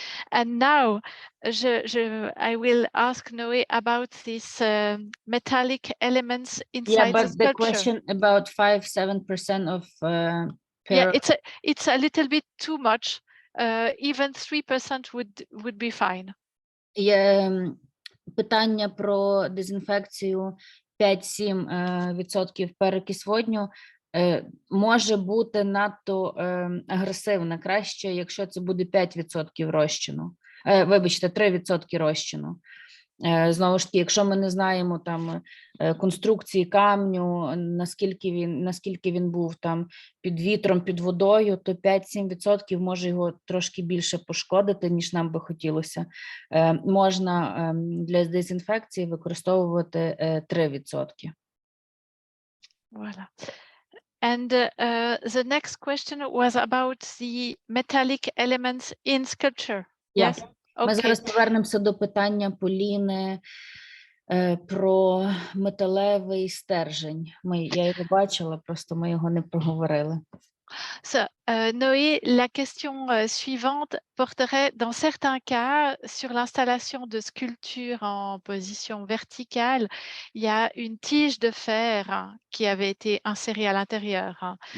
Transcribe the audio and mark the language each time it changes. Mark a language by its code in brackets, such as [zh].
[en] And now I will ask Noé about these metallic elements inside Yeah, but the the sculpture. question about 5-7% of Yeah, it's a little bit too much. Even 3% would be fine. [uk] Є питання про дезінфекцію 5-7% перекись водню може бути надто агресивна. Краще, якщо це буде 5% розчину. Вибачте, 3% розчину. Знову ж таки, якщо ми не знаємо там конструкції камню, наскільки він був там під вітром, під водою, то 5-7% може його трошки більше пошкодити, ніж нам би хотілося. Можна для дезінфекції використовувати 3%. [fr] Voilà. [en] And the next question was about the metallic elements in sculpture. Yes? [uk] Ми [en] Okay. [uk] зараз повернемося до питання Поліни про металевий стержень. Я його бачила, просто ми його не проговорили. [fr] So, Noé, la question suivante porterait dans certains cas sur l'installation de sculptures en position verticale. Il y a une tige de fer qui avait été insérée à l'intérieur.